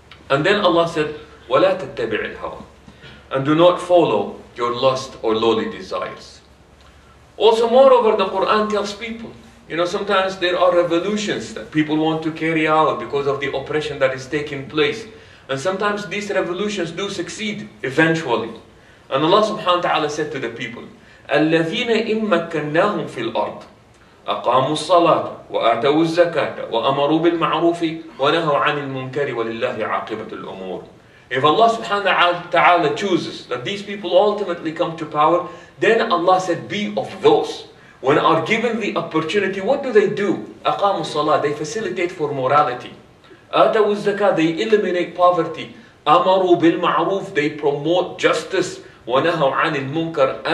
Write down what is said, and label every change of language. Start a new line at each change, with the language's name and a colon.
English: And then Allah said,
Arabic: وَلَا تَتَّبِعِ الْهَوَى.
English: And do not follow your lust or lowly desires. Also, moreover, the Quran tells people, sometimes there are revolutions that people want to carry out because of the oppression that is taking place. And sometimes these revolutions do succeed eventually. And Allah subhanahu wa ta'ala said to the people,
Arabic: الَّذِينَ إِن مَّكَّنَّاهُمْ فِي الْأَرْضِ أَقَامُوا الصَّلَاةَ وَآتَوُا الزَّكَاةَ وَأَمَرُوا بِالْمَعْرُوفِ وَنَهَوْا عَنِ الْمُنكَرِ وَلِلَّهِ عَاقِبَةُ الْأُمُورِ.
English: If Allah subhanahu wa ta'ala chooses that these people ultimately come to power, then Allah said, be of those. When are given the opportunity, what do?
Arabic: أَقَامُوا الصَّلَاةَ.
English: They facilitate for morality.
Arabic: آتَوُا الزَّكَاةَ.
English: They eliminate poverty.
Arabic: أَمَرُوا بِالْمَعْرُوفِ.
English: They promote justice.
Arabic: وَنَهَوْا عَنِ الْمُنكَرِ.